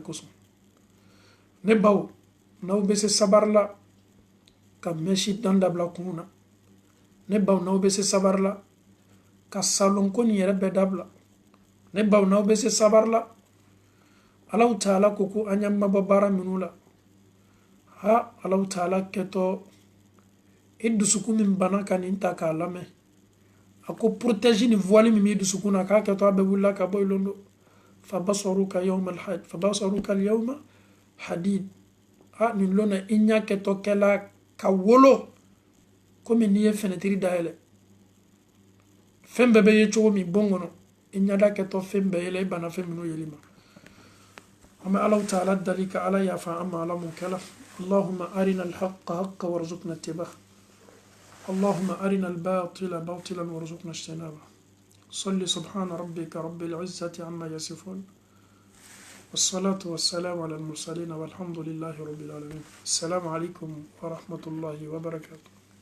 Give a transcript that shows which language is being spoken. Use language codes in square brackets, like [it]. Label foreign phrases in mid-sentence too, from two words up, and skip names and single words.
[bm] kosɔn ne baw n'aw bɛ se sabari la ka mɛsi dan dabila kun na ne baw n'aw bɛ se sabari la ka salon ko nin yɛrɛ bɛɛ dabila ne baw n'aw bɛ se sabari la Alahu Taala ko ko an y'an mabɔ baara minnu la ha Alahu Taala kɛtɔ i dusukun min bana ka nin ta k'a lamɛn a ko protège ni voile min b'i dusukun na k'a kɛtɔ a bɛɛ wulila ka bɔ i londo [ar] فبصرك اليوم حديد [bm] ha nin lon na i ɲa kɛtɔ kɛla ka wolo komi n'i ye fenêtre dayɛlɛ fɛn bɛɛ bɛ ye cogo min bon kɔnɔ i ɲada kɛtɔ fɛn bɛɛ yɛlɛ i bana fɛn minnu yeli ma an bɛ Alahu Taala dali ka Ala yafa an ma Ala m'o kɛ la [ar] اللهم أرنا الحق حقا وارزقنا اتباعه اللهم أرنا الباطل باطلا وارزقنا اجتنابه صل سبحان ربك رب العزة عما يصفون والصلاة والسلام على المرسلين والحمد لله رب العالمين السلام عليكم ورحمة الله وبركاته